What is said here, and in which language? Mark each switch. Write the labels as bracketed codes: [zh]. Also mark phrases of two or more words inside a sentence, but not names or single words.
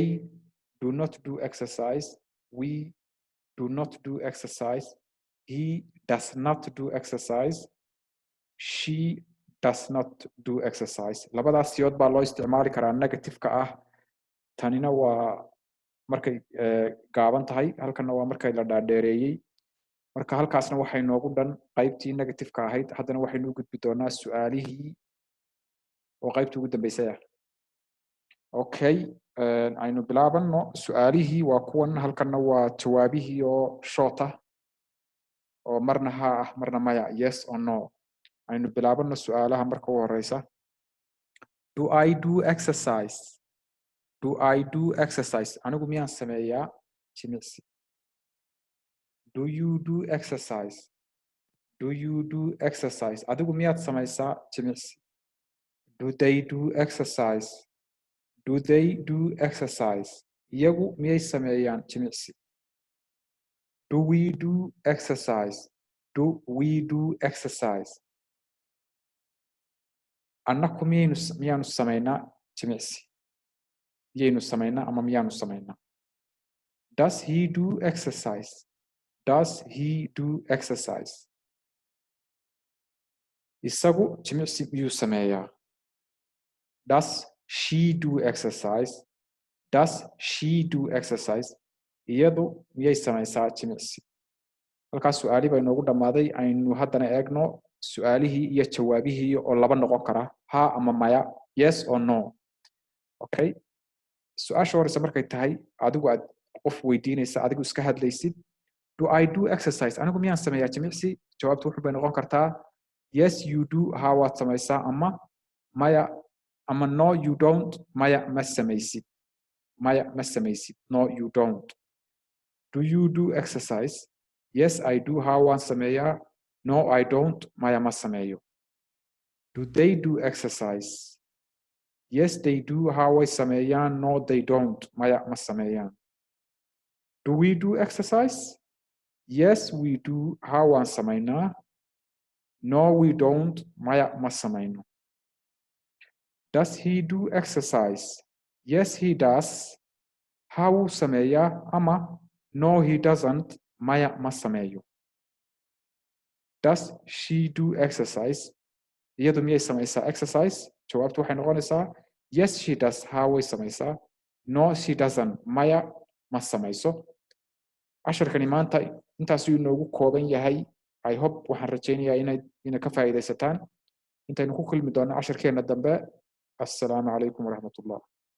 [en] do not do exercise we do not do exercise he does not do exercise she does not do exercise [so] labadaas siyood baa loo isticmaali karaa negative-ka ah tanina waa markay gaaban tahay halkana waa markay la dhaadheereeyey marka halkaasna waxay noogu dhan qaybtii negative-ka ahayd haddana waxaynu u gudbi doonaa su'aalihii oo qaybtii ugu dambeysay ah okay aynu bilaabano su'aalihii waa kuwan halkana waa jawaabihii oo short ah oo marna ha ah marna maya [en] yes or no [so] aynu bilaabano su'aalaha marka u horeysa [en] do I do exercise [so] anigu miyaan sameeyaa jimicsi [en] do you do exercise [so] adigu miyaad samaysaa jimicsi [en] do they do [so] exercise iyagu miyay sameeyaan jimicsi [en] do we do exercise [so] annaku miyaanu samaynaa jimicsi miyaynu samaynaa ama miyaanu samaynaa [en] does he do [so] exercise isagu jimicsi miyuu sameeyaa [en] does she do exercise [so] iyadu miyay samaysaa jimicsi halkaas su'aali baa inoogu dhammaaday aynu haddana eegno su'aalihii iyo jawaabihii oo laba noqon kara ha ama maya [en] yes or no [so] okay su-aasha horeysa markay tahay adigu aad qof weydiinaysa adigu iska hadlaysid [en] do I do exercise [so] anigu miyaan sameeyaa jimicsi jawaabtu wuxuu bay noqon kartaa [en] yes you do [so] haa waad samaysaa ama maya ama [en] no you don't [so] maya ma samaysid maya ma samaysid [en] no you don't do you do exercise yes I do [so] haa waan sameeyaa [en] no I don't [so] maya ma sameeyo [en] do they do exercise yes they do [so] haa way sameeyaan [en] no they don't [so] maya ma sameeyaan [en] do we do exercise yes we do [so] haa waan samaynaa [en] no we don't [so] maya ma samayno [en] does he do exercise yes he does [so] haa wuu sameeyaa ama [en] no he doesn't [so] maya ma sameeyo [en] does she do exercise [so] iyadu miyay samaysaa exercise jawaabtu waxay noqonaysaa [en] yes she does [so] haa way samaysaa [en] no she doesn't [so] maya ma samayso casharkani maanta intaasuu inoogu kooban yahay [en] I hope [so] waxaan rajaynayaa inay ka faa'iidaysataan intaynu ku kulmi doonno casharkeena dambe [ar] السلام عليكم ورحمة الله